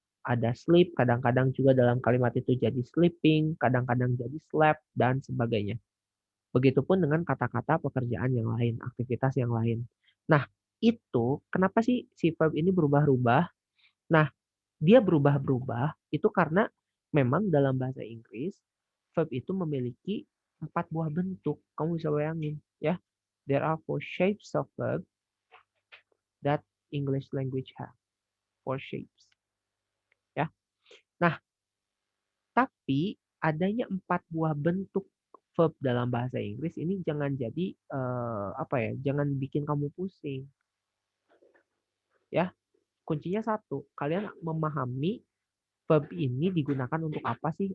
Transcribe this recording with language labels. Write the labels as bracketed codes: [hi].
[id] Ada sleep, kadang-kadang juga dalam kalimat itu jadi sleeping, kadang-kadang jadi slept, dan sebagainya. Begitupun dengan kata-kata pekerjaan yang lain, aktivitas yang lain. Nah, Itu kenapa sih si verb ini berubah-ubah? Nah, dia berubah-berubah itu karena memang dalam bahasa Inggris verb itu memiliki 4 buah bentuk. Kamu bisa bayangin ya. [en] There are 4 shapes of verb that English language have. [id] 4 shapes ya. Nah, tapi adanya 4 buah bentuk verb dalam bahasa Inggris ini jangan jadi apa ya? Jangan bikin kamu pusing ya. Kuncinya satu, kalian memahami verb ini digunakan untuk apa sih?